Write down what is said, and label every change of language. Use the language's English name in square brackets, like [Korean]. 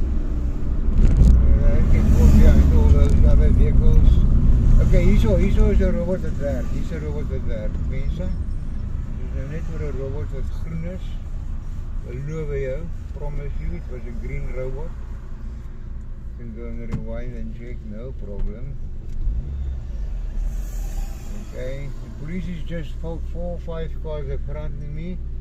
[English] I get caught behind all those other vehicles. [Afrikaans] Okay, hierso is 'n robot wat werk. Hier's 'n robot wat werk. Mense, dis nou net vir 'n robot wat groen is. Beloof jou, [English] promise you, it was a green robot. You can go and rewind and check, no problem. Okay, the police is just 4 or 5 cars in front of me.